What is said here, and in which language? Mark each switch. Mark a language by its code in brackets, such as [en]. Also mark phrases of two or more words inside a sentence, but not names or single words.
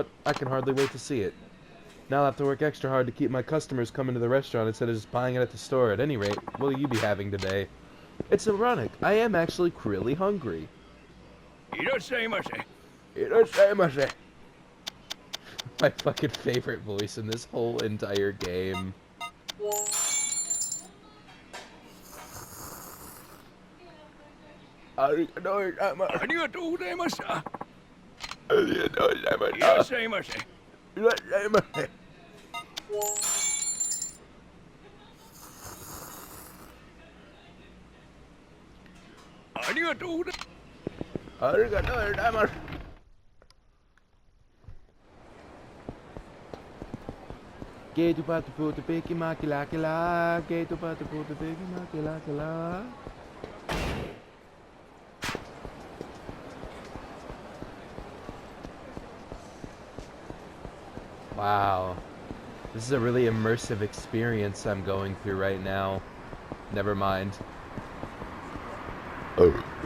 [en] I can hardly wait to see it. Now I'll have to work extra hard to keep my customers coming to the restaurant instead of just buying it at the store. At any rate, what will you be having today? It's ironic. I am actually really hungry. Irashaimase. Irashaimase. My fucking favorite voice in this whole entire game. [ja] ありがとうございました. Irashaimase. Irashaimase. ありがとうございました. ありがとうございます. Gato pato puto pique maquila. Gato pato puto pique maquila. [en] Wow. This is a really immersive experience I'm going through right now. Never mind. Oh.